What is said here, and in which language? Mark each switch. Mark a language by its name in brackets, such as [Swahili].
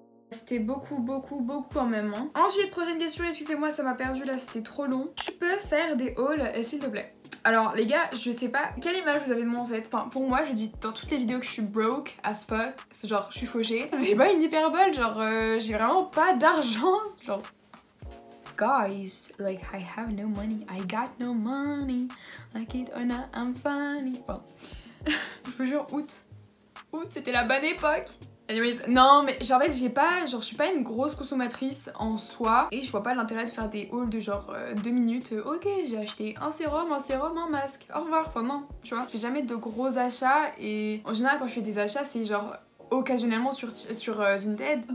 [French] C'était beaucoup quand même hein. Ensuite prochaine question, excusez-moi ça m'a perdu là, c'était trop long. Tu peux faire des hauls s'il te plaît? Alors les gars, je sais pas quelle image vous avez de moi en fait. Enfin pour moi je dis dans toutes les vidéos que je suis broke as fuck. C'est genre je suis fauchée. C'est pas une hyperbole, genre j'ai vraiment pas d'argent. [English] Genre guys, like I have no money, I got no money, like it or not, I'm funny. [French] Bon. Je vous jure, août c'était la bonne époque. Anyways, non mais genre en fait j'ai pas, genre je suis pas une grosse consommatrice en soi et je vois pas l'intérêt de faire des hauls de genre 2 minutes. Ok j'ai acheté un sérum, un masque, au revoir, enfin non, tu vois. Je fais jamais de gros achats et en général quand je fais des achats c'est genre occasionnellement sur Vinted.